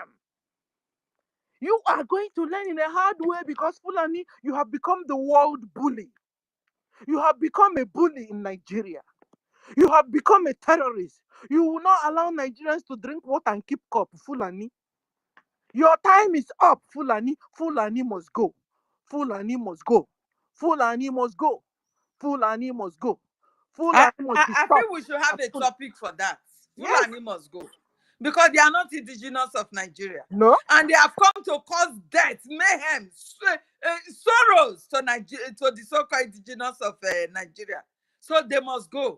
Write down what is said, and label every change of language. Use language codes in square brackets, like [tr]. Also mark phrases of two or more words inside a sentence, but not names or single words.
[en] You are going to learn in a hard way because Fulani, you have become the world bully. You have become a bully in Nigeria. You have become a terrorist. You will not allow Nigerians to drink water and keep cup, Fulani. Your time is up, Fulani. Fulani must go. Fulani must go. Fulani must go. Fulani must go. Fulani must be stopped. I think we should have a topic for that. Fulani must go. Because they are not indigenous of Nigeria. No. And they have come to cause death, mayhem, sorrows to the so-called indigenous of Nigeria. So they must go.